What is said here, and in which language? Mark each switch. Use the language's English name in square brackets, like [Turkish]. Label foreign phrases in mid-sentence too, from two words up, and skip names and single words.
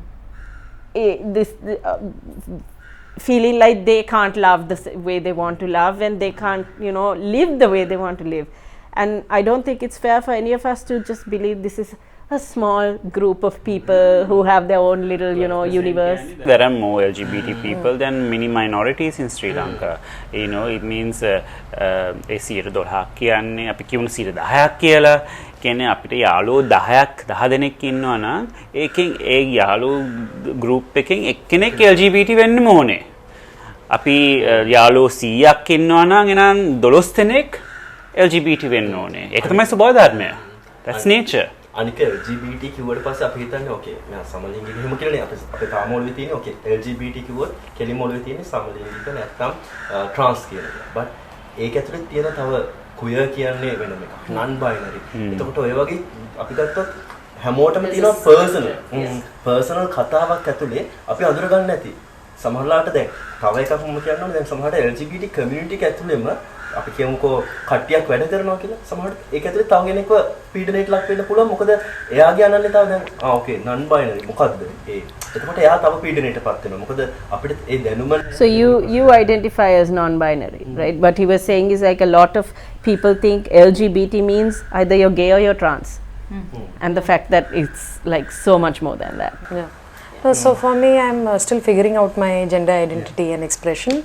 [English] feeling like they can't love the way they want to love and they can't, you know, live the way they want to live. And I don't think it's fair for any of us to just believe this is a small group of people who have their own little, you know, universe. There are more LGBT people than many minorities in Sri Lanka. You know, it means [Sinhala] 112ක් කියන්නේ අපි කියමු 10ක් කියලා. කියන්නේ අපිට යාළුවෝ 10 දෙනෙක් ඉන්නවා නම් ඒකෙන් ඒ යාළුවෝ group එකෙන් එක්කෙනෙක් LGBT වෙන්නම ඕනේ. අපි යාළුවෝ 100ක් ඉන්නවා නම් එනං 12 දෙනෙක් LGBT වෙන්න ඕනේ. ඒක තමයි ස්වභාව ධර්මය. [English] That's nature. [Sinhala] අනික LGBT කිව්වට පස්සේ අපි හිතන්නේ ඕකේ මම සමලිංගික එහෙම කියලානේ අපේ තාම ඔළුවේ තියෙන්නේ ඕකේ LGBT කිව්වොත් කෙලිම ඔළුවේ තියෙන්නේ සමලිංගික නැත්නම් trans කියන එක. but ඒක ඇතුලේ තියෙන තව queer කියන්නේ වෙනම එකක්. [English] non binary. [Sinhala] එතකොට ඔය වගේ අපි ගත්තොත් හැමෝටම තියෙනවා personal කතාවක් ඇතුලේ අපි අඳුර ගන්න නැති. සමහරලාට දැන් තව එකක් මම කියන්න ඕනේ දැන් සමහරට [English] LGBT community [Sinhala] එක ඇතුලේම අපි කියමුකෝ කට්ටියක් වැඩ කරනවා කියලා සමහරට ඒක ඇතුලේ තව කෙනෙක්ව පීඩනයට ලක් වෙන්න පුළුවන් මොකද එයාගේ අනන්‍යතාව දැන් ඕකේ [English] non binary [Sinhala] මොකද්ද ඒ එතකොට එයා තව පීඩනයටපත් වෙනවා මොකද අපිට ඒ දැනුම [English] So you identify as non binary, right? What he was saying is like a lot of people think LGBT means either you're gay or you're trans. And the fact that it's like so much more than that. So for me, I'm still figuring out my gender identity and expression.